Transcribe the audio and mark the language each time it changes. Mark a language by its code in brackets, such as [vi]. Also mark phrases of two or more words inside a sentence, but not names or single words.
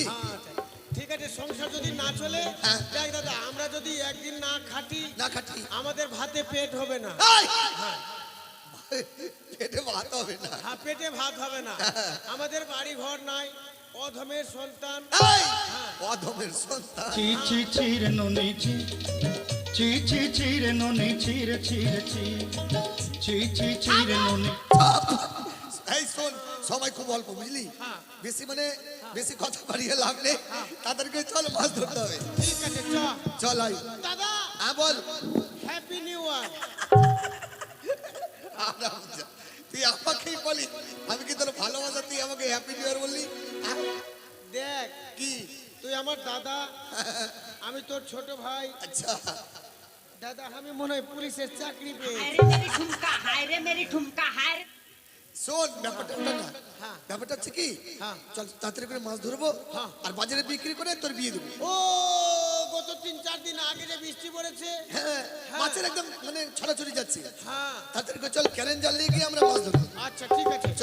[bn] ঠিক আছে সংসার যদি না চলে হ্যাঁ। দেখ দাদা আমরা যদি একদিন না খাটি না খাটি আমাদের ভাতে পেট হবে না। এই! পেটে ভাত হবে না। হ্যাঁ পেটে ভাত হবে না। আমাদের বাড়ি ঘর নাই অধমের সন্তান। এই! অধমের সন্তান। চি চি চিরে নুনি চি চি চি চিরে নুনি চিরে চিরে চি চি চি চিরে নুনি। এই শোন সময় খুব অল্প বুঝলি বেশি মানে বেশি কথা বাড়িয়ে লাভ নেই তাদেরকে চল মাছ ধরতে হবে। ঠিক আছে চল আই দাদা হ্যাঁ বল [en] Happy New Year. [bn] তুই আমাকেই বলি আমি কি তোর ভালোবাসা তুই আমাকে [en] Happy New Year [bn] বললি? দেখ কি তুই আমার দাদা আমি তোর ছোট ভাই। আচ্ছা দাদা আমি মনে হয় পুলিশের চাকরি পেয়ে। [hi] हाय रे मेरी ठुमका हाय रे मेरी ठुमका हाय रे। [bn] শোন ব্যাপারটা ওটা না ব্যাপারটা হচ্ছে কি চল তাড়াতাড়ি করে মাছ ধরবো আর বাজারে বিক্রি করে তোর বিয়ে দেবো। ও গত 3-4 দিন আগে যে বৃষ্টি পড়েছে। হ্যাঁ মাছের একদম মানে ছড়াছড়ি যাচ্ছে। হ্যাঁ তাড়াতাড়ি করে চল ক্যারেন জাল নিয়ে গিয়ে আমরা মাছ ধরবো।